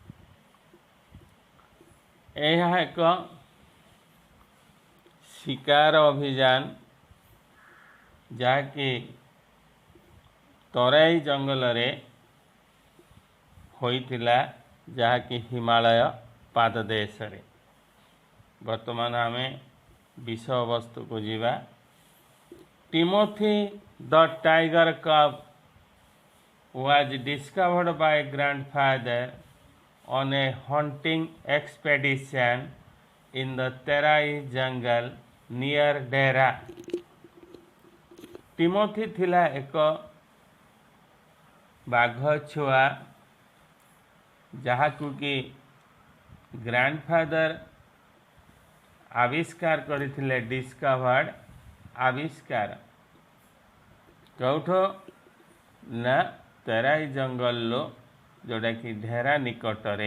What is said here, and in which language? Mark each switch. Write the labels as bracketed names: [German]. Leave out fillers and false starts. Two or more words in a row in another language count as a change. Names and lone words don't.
[Odia] ଏହା ଏକ ଶିକାର ଅଭିଯାନ ଯାହାକି ତରାଇ ଜଙ୍ଗଲରେ ହୋଇଥିଲା, ଯାହାକି ହିମାଳୟ ପାଦଦେଶରେ। ବର୍ତ୍ତମାନ ଆମେ ବିଷୟବସ୍ତୁକୁ ଯିବା। [English] Timothy the tiger cub was discovered by grandfather on a hunting expedition in the Terai jungle near Dera. [Odia] ଟିମୋଥି ଥିଲା ଏକ ବାଘ ଛୁଆ ଯାହାକୁ କି ଗ୍ରାଣ୍ଡଫାଦର ଆବିଷ୍କାର କରିଥିଲେ। ଡିସ୍କଭର୍ଡ ଆବିଷ୍କାର କେଉଁଠୁ ନା ତେରାଇ ଜଙ୍ଗଲରୁ, ଯେଉଁଟାକି ଢେରା ନିକଟରେ।